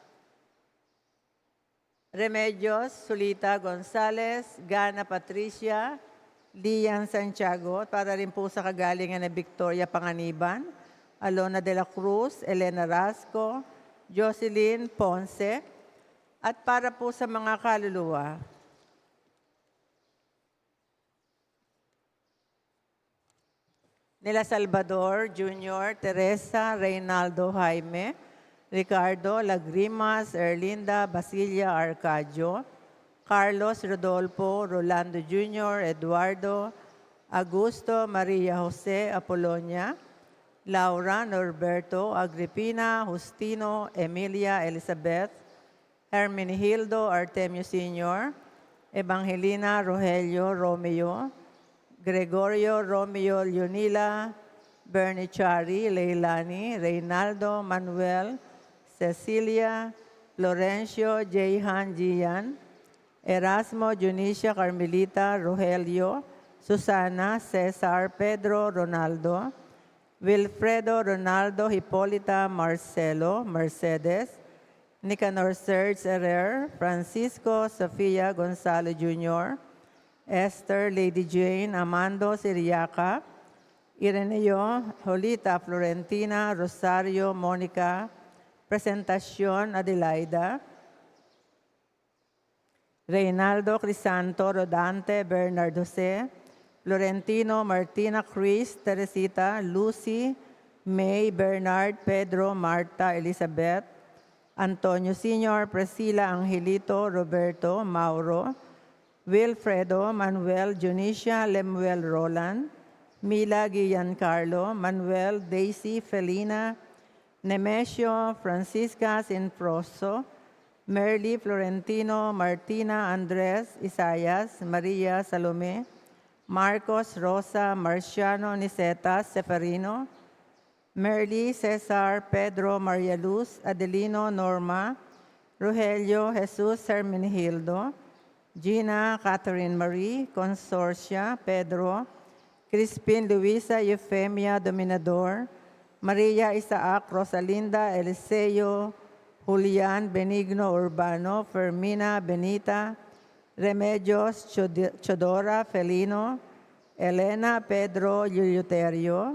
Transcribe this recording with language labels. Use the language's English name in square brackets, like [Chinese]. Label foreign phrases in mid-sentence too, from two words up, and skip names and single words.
[Filipino] Remedios Sulita Gonzales, Gana Patricia, Lian Santiago, para rin po sa kagalingan na Victoria Panganiban, Alona de la Cruz, Elena Rasco, Jocelyn Ponce, at para po sa mga kaluluwa. Nila Salvador Jr., Teresa, Reynaldo Jaime, Ricardo Lagrimas, Erlinda Basilia Arcadio, Carlos Rodolfo, Rolando Jr., Eduardo, Augusto Maria Jose Apolonia, Laura Norberto Agripina, Justino Emilia Elizabeth, Hermenegildo Artemio Sr., Evangelina Rogelio Romeo, Gregorio Romeo Leonila, Bernie Chari, Leilani, Reynaldo Manuel, Cecilia, Florencio Jehan Gian, Erasmo Junicia Carmelita Rogelio, Susana Cesar Pedro Ronaldo, Wilfredo Ronaldo Hipolita Marcelo Mercedes, Nicanor Serge Herrer, Francisco Sofia Gonzalo Jr., Esther Lady Jane Amando Siriaca, Ireneo Jolita Florentina Rosario Monica Presentacion Adelaida, Reynaldo Crisanto Rodante Bernard Jose, Florentino Martina Chris Teresita Lucy May Bernard Pedro Marta Elizabeth, Antonio Sr. Priscila Angelito Roberto Mauro, Wilfredo Manuel Junicia Lemuel Roland, Mila Giancarlo Manuel Daisy Felina, Nemesio Francisca Sinfroso, Merly Florentino Martina Andres Isayas Maria Salome, Marcos Rosa Marciano Niseta Seferino, Merly Cesar Pedro Maria Luz Adelino Norma, Rogelio Jesus Hermenegildo, Gina Catherine Marie Consorcia Pedro, Crispin Luisa Eufemia Dominador, Maria Isaac Rosalinda Eliseo Julian Benigno Urbano, Fermina Benita, Remedios Chodora Felino, Elena Pedro Eleuterio,